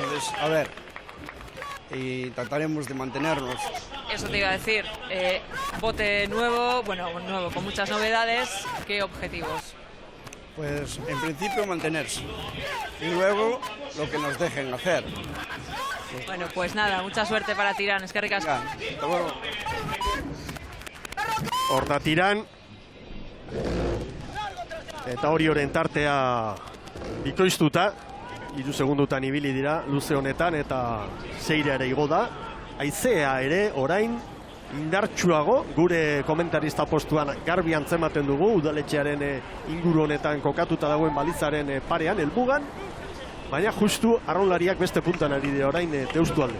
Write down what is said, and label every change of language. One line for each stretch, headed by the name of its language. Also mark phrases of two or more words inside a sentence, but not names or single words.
Spanish: Entonces, a ver, y trataremos de mantenernos. Eso te iba a decir, bote nuevo, nuevo, con muchas novedades. ¿Qué objetivos? Pues en principio mantenerse y luego lo que nos dejen hacer. Bueno, pues nada, mucha suerte para Tirán,
Basque: eskerrik asko.
Spanish: Hasta luego.
Basque: Hor da Tirán. Eta Orioren tartea bikoiztuta. 3 segundutan ibili dira luze honetan eta seira ere igo da. Haizea ere orain indartsuago, gure komentarista postuan garbi antzematen dugu, udaletxearen inguru honetan kokatuta dagoen balizaren parean, helmugan, baina justu arraunlariak beste puntan ari dira orain Deustu alde.